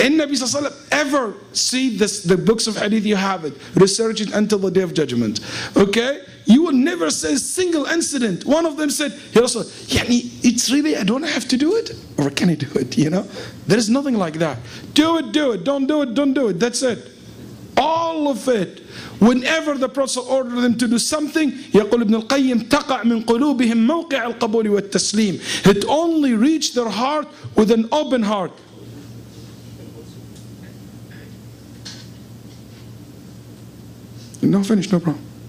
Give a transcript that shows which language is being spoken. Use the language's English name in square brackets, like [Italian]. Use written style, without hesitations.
[English] And Nabi ﷺ ever see the books of hadith, you have it. Research it until the day of judgment. Okay? You will never say a single incident. One of them said, Ya Rasul, it's really, I don't have to do it? Or can I do it? There is nothing like that. Do it, do it. Don't do it, don't do it. That's it. All of it. Whenever the Prophet ordered them to do something, [Arabic] يقول ابن القيم تقع من قلوبهم موقع القبول والتسليم. [English] It only reached their heart with an open heart. No, finish, no problem.